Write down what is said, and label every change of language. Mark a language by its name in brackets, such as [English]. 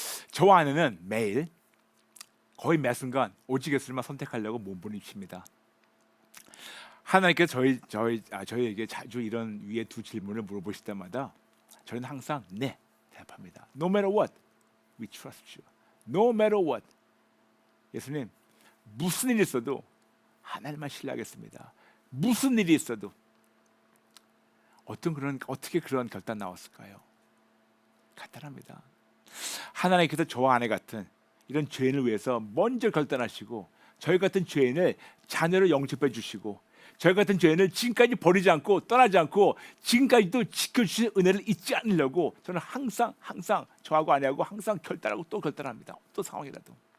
[Korean] 저와 아내는 매일 거의 매 순간 오직 예수님만 선택하려고 몸부림칩니다. 하나님께서 저희에게 자주 이런 위에 두 질문을 물어보실 때마다 저희는 항상 네 대답합니다. [English] No matter what, we trust you. No matter what. [Korean] 예수님 무슨 일이 있어도 하나님만 신뢰하겠습니다. 무슨 일이 있어도 어떻게 그런 결단 나왔을까요? 간단합니다. 하나님께서 저와 아내 같은 이런 죄인을 위해서 먼저 결단하시고 저희 같은 죄인을 자녀로 영접해 주시고 저희 같은 죄인을 지금까지 버리지 않고 떠나지 않고 지금까지도 지켜주신 은혜를 잊지 않으려고 저는 항상 저하고 아내하고 항상 결단하고 또 결단합니다. 어떤 상황이라도.